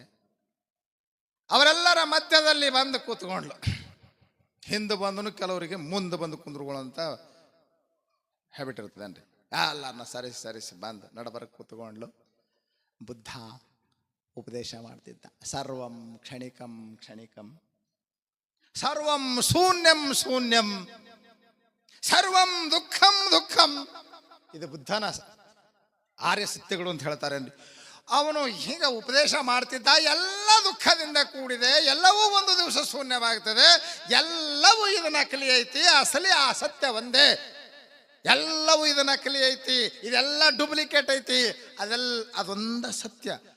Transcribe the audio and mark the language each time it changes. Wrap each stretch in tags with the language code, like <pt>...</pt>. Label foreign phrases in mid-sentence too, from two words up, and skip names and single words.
<kn>ಅವರೆಲ್ಲರ ಮಧ್ಯದಲ್ಲಿ ಬಂದು ಕೂತ್ಕೊಂಡ್ಲು. ಹಿಂದೆ ಬಂದನು, ಕೆಲವರಿಗೆ ಮುಂದೆ ಬಂದು ಕುಂದ್ರುಗಳಂತ ಹ್ಯಾಬಿಟ್ ಇರ್ತದೇನ್ರಿ. ಎಲ್ಲರನ್ನ ಸರಿಸಿ ಬಂದು ನಡಬರಕ್ಕೆ ಕೂತ್ಕೊಂಡ್ಲು. ಬುದ್ಧ ಉಪದೇಶ ಮಾಡ್ತಿದ್ದ.</kn> <sa>ಸರ್ವಂ ಕ್ಷಣಿಕಂ ಕ್ಷಣಿಕಂ, ಸರ್ವಂ ಶೂನ್ಯಂ, ಸರ್ವಂ ದುಃಖಂ.</sa> <kn>ಇದು ಬುದ್ಧನ ಆರ್ಯ ಸತ್ಯಗಳು ಅಂತ ಹೇಳ್ತಾರೇನ್ರಿ. ಅವನು ಹೀಗ ಉಪದೇಶ ಮಾಡ್ತಿದ್ದ. ಎಲ್ಲ ದುಃಖದಿಂದ ಕೂಡಿದೆ, ಎಲ್ಲವೂ ಒಂದು ದಿವಸ ಶೂನ್ಯವಾಗ್ತದೆ, ಎಲ್ಲವೂ ಇದು ನಕಲಿ ಐತಿ, ಅಸಲಿ ಆ ಸತ್ಯ ಒಂದೇ ಎಲ್ಲವೂ ಇದು ನಕಲಿ ಐತಿ, ಇದೆಲ್ಲ ಡೂಪ್ಲಿಕೇಟ್ ಐತಿ, ಅದೊಂದ ಸತ್ಯ.</kn>